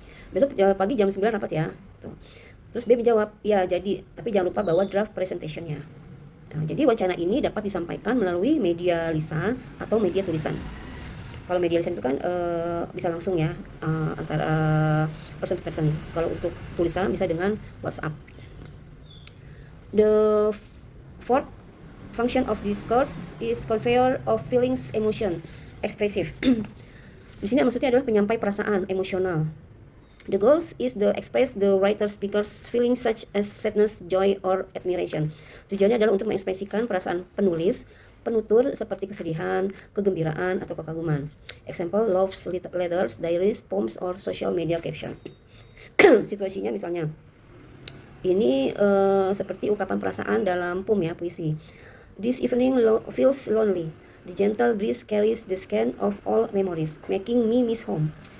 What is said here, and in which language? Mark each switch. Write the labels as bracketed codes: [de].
[id] Besok pagi jam 9 rapat ya. Tuh. Terus B menjawab, ya jadi, tapi jangan lupa bawa draft presentationnya. Nah, jadi wacana ini dapat disampaikan melalui media lisan atau media tulisan. Kalau media lisan itu kan bisa langsung ya, antara [en] person to person. [id] Kalau untuk tulisan bisa dengan WhatsApp. [en] The fourth function of discourse is conveyor of feelings, emotion, expressive. [id] Di sini maksudnya adalah penyampai perasaan emosional. [en] The goals is to express the writer speaker's feelings such as sadness, joy, or admiration. [id] Tujuannya adalah untuk mengekspresikan perasaan penutur seperti kesedihan, kegembiraan, atau kekaguman. [en] Example, love letters, diaries, poems, or social media caption. [id] Situasinya misalnya, ini seperti ungkapan perasaan dalam poem ya, puisi. [en] This evening feels lonely. The gentle breeze carries the scan of all memories, making me miss home.